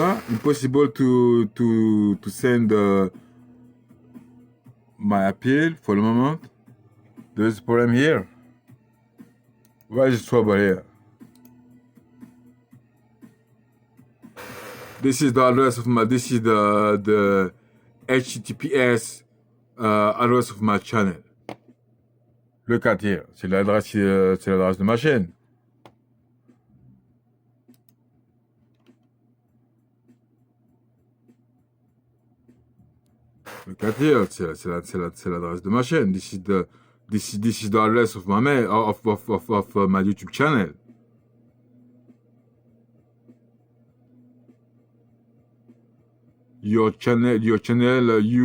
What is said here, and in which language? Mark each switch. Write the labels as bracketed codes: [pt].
[en] Impossible to send my appeal for the moment. There's a problem here. Why is the trouble here? This is the address of my. This is the HTTPS address of my channel. Look at here. [fr] C'est l'adresse de ma chaîne. [en] Look at here. [fr] C'est l'adresse de ma chaîne. [en] This is the address of my my YouTube channel. Your channel URL.